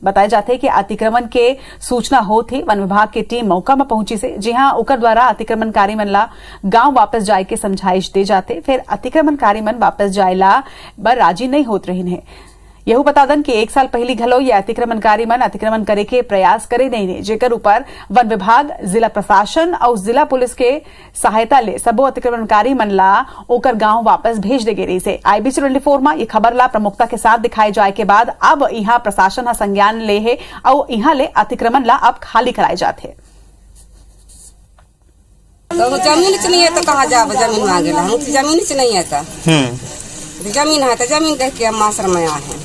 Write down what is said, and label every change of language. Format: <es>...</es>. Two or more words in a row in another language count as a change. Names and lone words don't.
<hne>बताए जाते कि अतिक्रमण के सूचना होत ही वन विभाग की टीम मौका में पहुंची से, जहां ओकर द्वारा अतिक्रमणकारी मन ला गांव वापस जाए के समझाइश दे जाते, फिर अतिक्रमणकारी मन वापस जायला बर राजी नहीं होत रहीन है। यह बता दन कि 1 साल पहली घलो ये अतिक्रमणकारी मन अतिक्रमण करे के प्रयास करे नहीं ने, जेकर ऊपर वन विभाग, जिला प्रशासन और जिला पुलिस के सहायता ले सबो अतिक्रमणकारी मन ला ओकर गांव वापस भेज दे गई से। IBC 24 में ये खबर ला प्रमुखता के साथ दिखाए जाए के बाद अब यहाँ प्रशासन संज्ञान ले है और यहाँ ले अतिक्रमण ला अब खाली कराए जाते। तो जमीन नहीं है तो कहाँ जाब, जमीन मांगे ला, जमीन नहीं है तो जमीन है तो जमीन देख के हम आश्रम में आए हैं।</hne>